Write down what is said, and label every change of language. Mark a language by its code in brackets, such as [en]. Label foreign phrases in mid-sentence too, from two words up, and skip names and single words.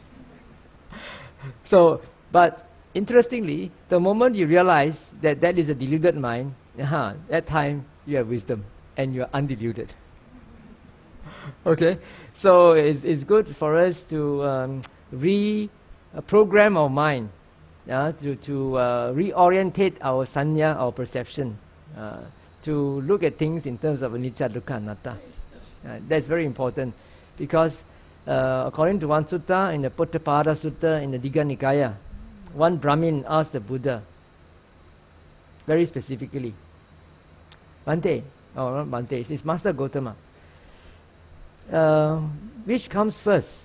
[en] So, but interestingly, the moment you realize that that is a deluded mind, that time you have wisdom and you are undeluded. Okay, so it's good for us to reprogram our mind, to reorientate our sanya, our perception, to look at things in terms of [pi] anicca, dukkha, anatta. [en] That's very important, because according to one sutta, in the Pottapada Sutta, in the Digha Nikaya, one Brahmin asked the Buddha, very specifically, Bhante, not Bhante, it's Master Gautama, which comes first?